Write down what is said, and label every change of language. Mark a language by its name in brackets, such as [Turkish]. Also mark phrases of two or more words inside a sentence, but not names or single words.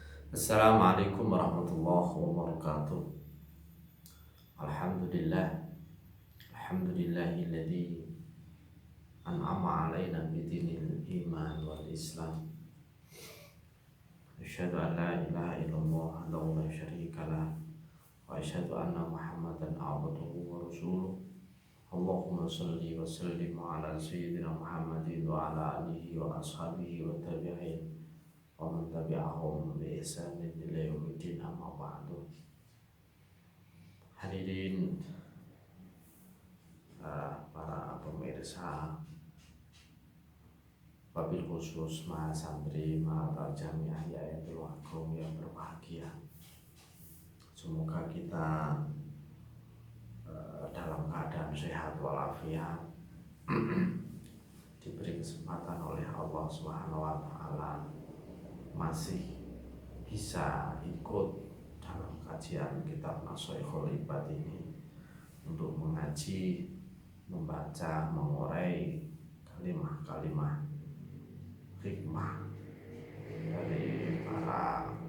[Arabic] السلام عليكم ورحمة الله وبركاته. الحمد لله، الحمد لله الذي أنعم علينا بدين الإيمان والإسلام. أشهد أن لا إله إلا الله وحده لا شريك له وأشهد أن محمدا عبده ورسوله. اللهم صل وسلم على سيدنا محمد وعلى آله وأصحابه وتابعين ومن تبعهم بإحسان إلى يوم الدين، أما بعد. [Indonesian] Hadirin para pemirsa, [Arabic] وبالخصوص [Indonesian] mahasantri Mahal Jamiah Yayatul Waqqaf yang berbahagia. Semoga kita dalam keadaan sehat walafiat, diberi kesempatan oleh Allah [Arabic] سبحانه وتعالى [Indonesian] masih bisa ikut dalam kajian kitab Nashaikhul Ibad ini untuk mengaji, membaca, mengurai kalimah-kalimah hikmah dari para